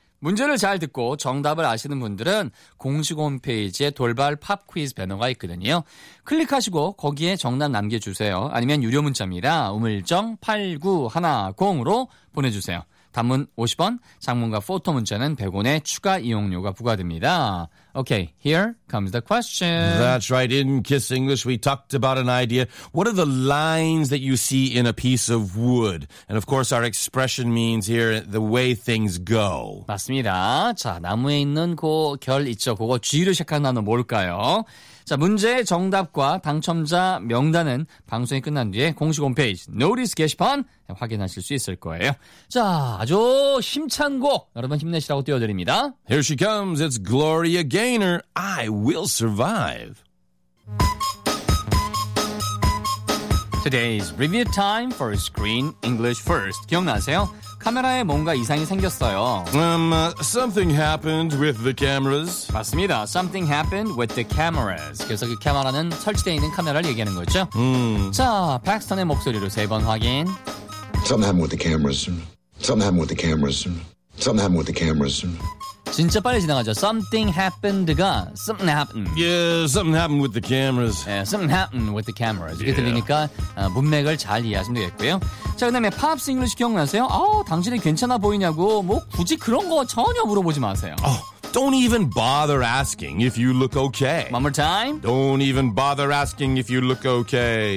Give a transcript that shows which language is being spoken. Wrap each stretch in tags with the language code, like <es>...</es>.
<ko>문제를 잘 듣고 정답을 아시는 분들은 공식 홈페이지에 돌발 팝 퀴즈 배너가 있거든요. 클릭하시고 거기에 정답 남겨주세요. 아니면 유료 문자입니다. 우물정 8910으로 보내주세요. 단문 50원, 장문과 포토 문자는 100원의 추가 이용료가 부과됩니다.</ko> <en>Okay, here comes the question. That's right. In Kiss English, we talked about an idea. What are the lines that you see in a piece of wood? And of course, our expression means here the way things go.</en> <ko>맞습니다. 자, 나무에 있는 그 결 있죠. 그거 G로 시작하는 뭘까요? 자, 문제의 정답과 당첨자 명단은 방송이 끝난 뒤에 공식 홈페이지 노리스 게시판 확인하실 수 있을 거예요. 자, 아주 힘찬 곡 여러분 힘내시라고 띄워드립니다.</ko> <en>Here she comes, it's Gloria Gaynor, I Will Survive. Today's review time for Screen English First.</en> <ko>기억나세요? 카메라에 뭔가 이상이 생겼어요.</ko> <en>Something happened with the cameras. 맞습니다. Something happened with the cameras.</en> <ko>그래서 그 카메라는 설치되어 있는 카메라를 얘기하는 거죠. 자, 팩스턴의 목소리로 세 번 확인.</ko> <en>Something happened with the cameras. Something happened with the cameras. Something happened with the cameras.</en> <ko>진짜 빨리 지나가죠.</ko> <en>Something happened가 something happened. Yeah, something happened with the cameras. Yeah, something happened with the cameras.</en> <ko>이렇게 들리니까 문맥을 잘 이해하시면 되겠고요. 자, 그 다음에 팝스 잉글리시 기억나세요? 당신이 괜찮아 보이냐고 뭐 굳이 그런 거 전혀 물어보지 마세요.</ko> <en>Oh, don't even bother asking if you look okay. One more time. Don't even bother asking if you look okay.</en>